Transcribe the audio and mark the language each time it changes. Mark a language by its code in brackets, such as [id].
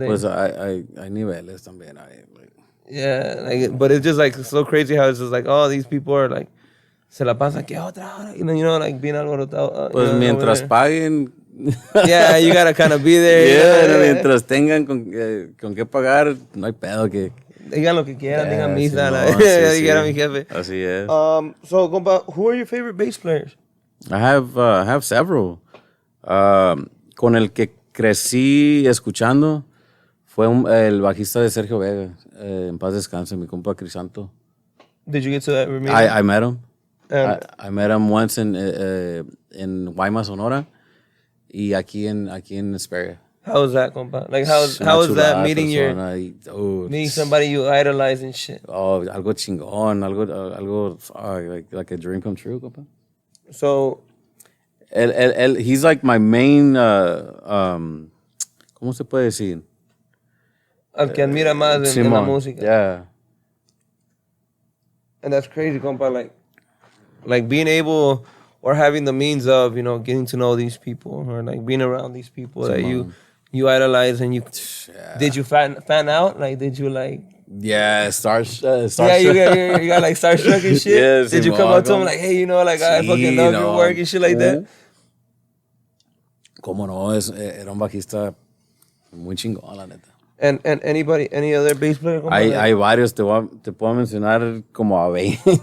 [es] No, pues hay niveles también. [en] Yeah, but it's just like so crazy how it's just like, oh, these people are like, [es] se la pasan que otra hora, [en] like being [es] alborotado. Pues mientras paguen. [en] Yeah, you gotta kind of be there. [es] Yeah, mientras tengan con qué pagar, no hay pedo que. Digan lo que quieran, digan misa, digan mi jefe. Así es. [en] So, compa, who are your favorite bass players? I have several. [es] Con el que crecí escuchando fue el bajista de Sergio Vega. En paz descanse, mi compa Crisanto. [en] Did you get to meet him? I met him. I met him once in Guaymas, Sonora, [es] y aquí en Hesperia. [en] How was that, compa? Like, how was that meeting meeting somebody you idolize and shit? Oh, [es] algo chingón, algo [en] like a dream come true, compa. So, he's like my main, [es] ¿cómo se puede decir? Al que admira más en la música. [en] Yeah. And that's crazy, compa. Like being able or having the means of, getting to know these people or like being around these people that you idolize and you. Yeah. Did you fan out? Like, did you like? Yeah, starstruck. Yeah, you got like starstruck and shit. Yes, did you come up to him like, hey, I fucking love your work and shit like that? [es] Cómo no, era un bajista muy chingón, la neta. [en] And any other bass player? [es] Hay varios, te puedo mencionar como a 20.